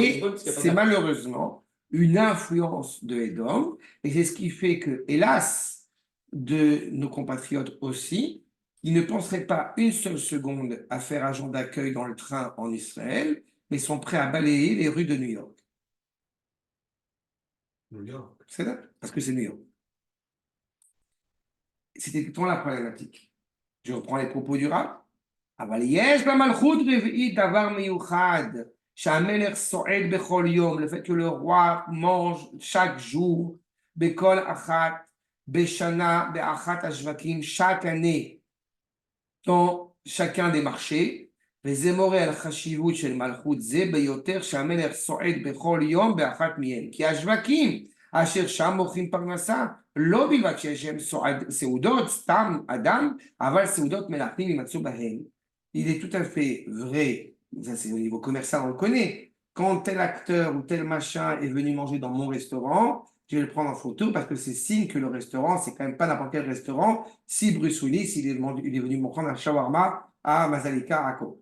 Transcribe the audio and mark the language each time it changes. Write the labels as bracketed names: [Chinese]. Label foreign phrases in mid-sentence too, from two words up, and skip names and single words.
[French] Mais c'est malheureusement une influence de Edom, et c'est ce qui fait que, hélas, de nos compatriotes aussi, ils ne penseraient pas une seule seconde à faire agent d'accueil dans le train en Israël, mais sont prêts à balayer les rues de New York. New York. C'est ça? Parce que c'est New York. C'était tout la problématique. Je reprends les propos du Rav. [Hebrew] אבל יש במלכות רביעית דבר מיוחד, שהמלך סועד בכל יום, [French] le fait que le roi mange chaque jour, [Hebrew] בכל אחת, בשנה, באחת השווקים, [French] chaque année, dans chacun des marchés, [Hebrew] וזה מורה על חשיבות של מלכות זה ביותר שהמלך סועד בכל יום באחת מהן, כי השווקים אשר שם מוכרים פרנסה, לא בלבד שיש הם סעודות, סתם אדם, אבל סעודות מלכים יימצאו בהן. [French] Il est tout à fait vrai, ça c'est au niveau commercial, on le connaît, quand tel acteur ou tel machin est venu manger dans mon restaurant, je vais le prendre en photo parce que c'est signe que le restaurant, c'est quand même pas n'importe quel restaurant. Si Bruce Willis, il est venu me prendre un shawarma à Mazalika à Ko.